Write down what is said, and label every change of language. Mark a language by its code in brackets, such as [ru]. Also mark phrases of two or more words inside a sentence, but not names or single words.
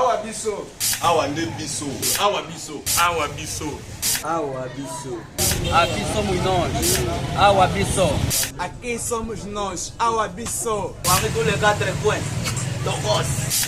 [ln] biso. Awa nde biso. Awa biso. Awa biso. Awa biso. [pt] Aqui somos nós. [ln] Awa biso. [pt] Aqui somos nós. [ln] Awa biso. [fr] Parmi tous les 4 coins. Tokos.